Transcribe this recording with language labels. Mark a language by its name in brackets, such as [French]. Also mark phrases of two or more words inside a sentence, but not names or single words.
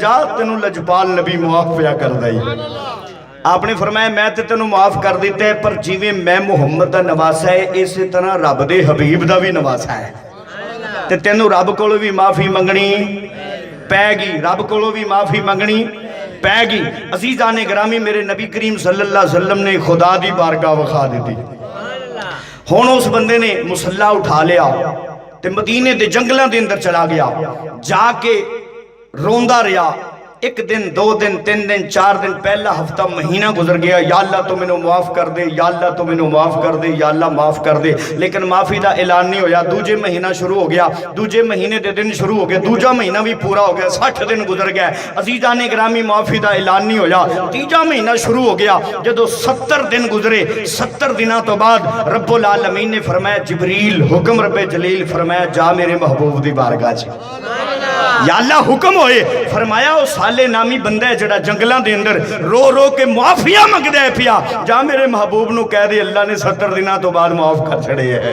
[Punjabi] جا تینوں لجپال نبی معاف پیا کردا ہی۔ آپ نے فرمایا میں تو تینوں معاف کر دتا ہے، پر جویں میں محمد کا نواسہ ہے اس طرح رب دے حبیب کا بھی نواسہ ہے. تے تینوں رب کولوں بھی معافی منگنی پئے گی، رب کولوں بھی معافی منگنی پئے گی. عزیزان گرامی میرے نبی کریم [Arabic] صلى الله عليه وسلم [Punjabi] نے خدا دی بارگاہ وکھا دی. ہݨ اس بندے نے مصلیٰ اٹھا لیا تے مدینے دے جنگلوں کے اندر چلا گیا، جا کے روندا رہا. ایک دن، 2 دن، 3 دن، 4 دن، پہلا ہفتہ، مہینہ گزر گیا. یا اللہ تو مینوں معاف کر دے، یا اللہ تو مینوں معاف کر دے، یا اللہ معاف کر دے، لیکن معافی کا اعلان نہیں ہویا. دوجے مہینہ شروع ہو گیا، دوجے مہینے کے دن شروع ہو گئے، دوجا مہینہ بھی پورا ہو گیا، 60 دن گزر گیا. عزیزان گرامی معافی کا اعلان نہیں ہویا. تیجا مہینہ شروع ہو گیا، جدوں 70 دن گزرے، 70 دنوں توں بعد رب العالمین نے فرمایا جبریل، حکم رب جلیل فرمایا جا میرے محبوب کی بارگاہ چ. یا اللہ حکم ہوئے، فرمایا او صالح نامی بندہ ہے جیہڑا جنگلوں کے اندر رو رو کے معافیاں منگدا ہے پیا، جا میرے محبوب نوں کہہ دے اللہ نے 70 دنوں توں بعد معاف کر چھڈے ہے.